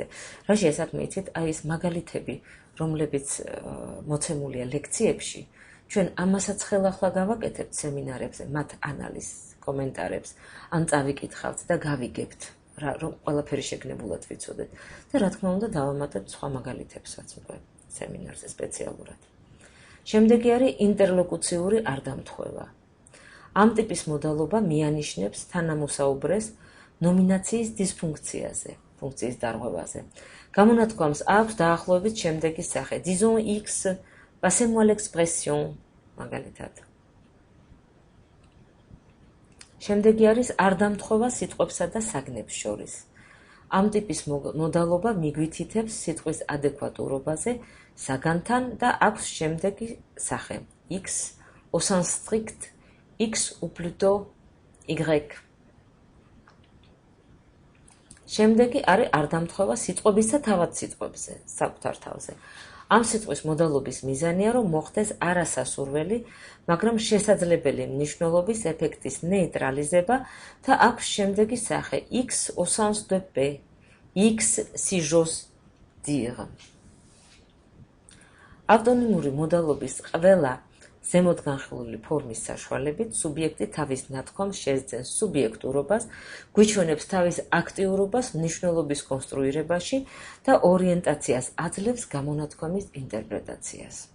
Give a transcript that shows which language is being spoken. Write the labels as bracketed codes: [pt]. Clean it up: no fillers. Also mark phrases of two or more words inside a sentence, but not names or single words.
[ka] რაშია საქმე იცით, აი ეს მაგალითები, რომლებიც მოცემულია ლექციებში, ჩვენ ამასაც ხელახლა გავაკეთებთ სემინარებზე, მათ ანალიზს, კომენტარებს, ან წავიკითხავთ და გავიგებთ, რომ ყველაფერი შეგნებულად ვიცოდეთ და რა თქმა უნდა დავამატებთ სხვა მაგალითებსაც უკვე სემინარზე სპეციალურად. შემდეგი არის ინტერლოკუციური არდამთხვევა. ამ ტიპის მოდალობა მიანიშნებს თანამოსაუბრეს ნომინაციის დისფუნქციაზე, ფუნქციის დარღვევაზე. გამონათქვამს აქვს დაახლოებით შემდეგი სახე: [fr] disons X, passez-moi l'expression, [ka] მაგალითად. შემდეგი არის არდამთხვევა სიტყვებსა და საგნებს შორის. ამ ტიპის მოდალობა მიგვითითებს სიტყვის ადეკვატურობაზე საგანთან და აქვს შემდეგი სახე: [fr] X au sens strict, X ou plutôt Y. [ka] შემდეგი არის არდამთხვევა სიტყვებისა თავად სიტყვებზე, საკუთარ თავზე. ამ სიტყვის მოდალობის მიზანია, რომ მოხდეს არასასურველი, მაგრამ შესაძლებელი მნიშვნელობის ეფექტის ნეიტრალიზება და აქვს შემდეგი სახე: [fr] X au sens de paix, X si j'ose dire. [ka] ავტონიმური მოდალობის ყველა ზემოთ განხილული ფორმის საშუალებით სუბიექტი თავის ნათქვამს შეძენს სუბიექტურობას, გვიჩვენებს თავის აქტიურობას მნიშვნელობის კონსტრუირებაში და ორიენტაციას აძლევს გამონათქვამის ინტერპრეტაციას.